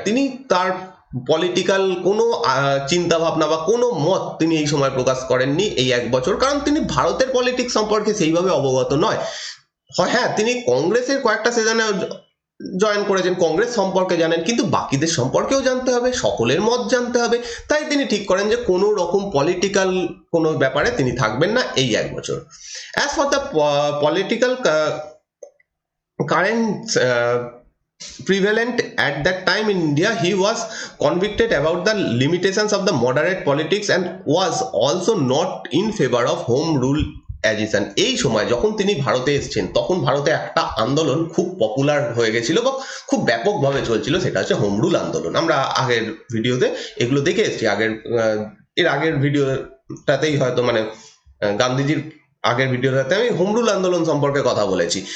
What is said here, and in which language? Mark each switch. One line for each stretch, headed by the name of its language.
Bangla: তিনি তার পলিটিক্যাল কোনো চিন্তা ভাবনা বা কোনো মত তিনি এই সময় প্রকাশ করেননি এই 1 বছর, কারণ তিনি ভারতের পলিটিক্স সম্পর্কে সেইভাবে অবগত নয়। হ্যাঁ, তিনি কংগ্রেসের কয়েকটা সেশনে জয়েন করেছেন, কংগ্রেস সম্পর্কে জানেন, কিন্তু বাকিদের সম্পর্কেও জানতে হবে, সকলের মত জানতে হবে। তাই তিনি ঠিক করেন যে কোনো রকম পলিটিক্যাল কোনো ব্যাপারে তিনি থাকবেন না এই 1 বছর।
English: As for the political current prevalent at that time in India, he was convicted about the limitations of the moderate politics and was also not in favor of home rule agitation.
Bangla: এই সময় যখন তিনি ভারতে এসেছেন, তখন ভারতে একটা আন্দোলন খুব পপুলার হয়ে গেছিল বা খুব ব্যাপকভাবে চলছিল, সেটা হচ্ছে হোম রুল আন্দোলন। আমরা আগের ভিডিওতে এগুলো দেখে এসেছি, এর আগের ভিডিওটাতেই হয়তো মানে গান্ধীজির আগের ভিডিওটাতে আমি হোম রুল আন্দোলন সম্পর্কে কথা বলেছি।